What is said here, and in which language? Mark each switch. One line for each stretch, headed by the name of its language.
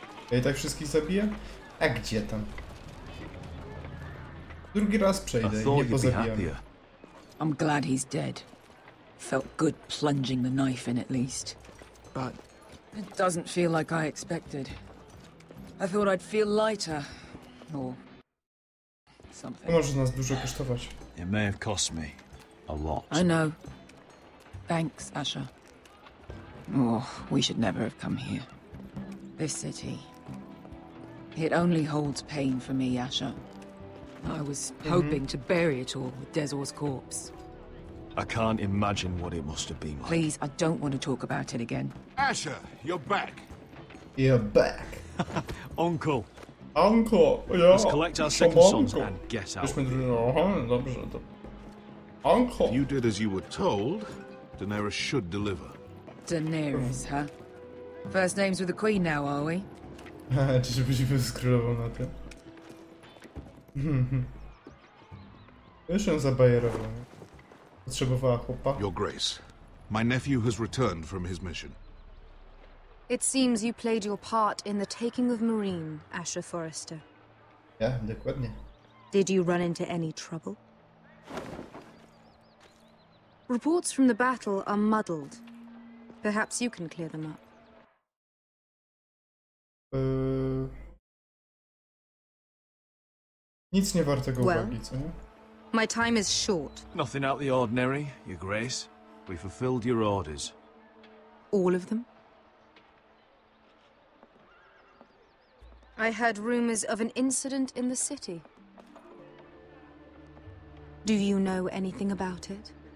Polish: Ja i tak wszystkich zabiję? A gdzie tam? Drugi raz przejdę i nie pozabijam.
English: I'm glad he's dead. Felt good plunging the knife in at least. But it doesn't feel like I expected. I thought I'd feel lighter. Or something.
Polish: To może nas dużo kosztować.
English: It may have cost me a lot. I know. Thanks, Asher. Oh, we should never have come here. This city. It only holds pain for me, Asher. I was hoping to bury it all with Desor's corpse. I can't imagine what it must have been like. Please, I don't want to talk about it again. Asher, you're back. You're back. Uncle.
Polish: Uncle, ja.
English: Let's collect our second sons and get out.
Polish: Dobrze. Uncle.
English: You did as you were told. Daenerys should deliver. Daenerys, huh? First names with the Queen now, are we?
Polish: Czyżbyśmy z królową na tym? Już ją zabajerował. Potrzebowała chłopa.
English: Your Grace, my nephew has returned from his mission. It seems you played your part in the taking of Marine, Asher Forrester.
Polish: Ja, dokładnie.
English: Did you run into any trouble? Reports from the battle are muddled. Perhaps you can clear them up.
Polish: Nic nie wartego uwagi, co nie?
English: My time is short. Nothing out of the ordinary, Your Grace. We fulfilled your orders. All of them? I heard rumors of an incident in the city. Do you know anything about it?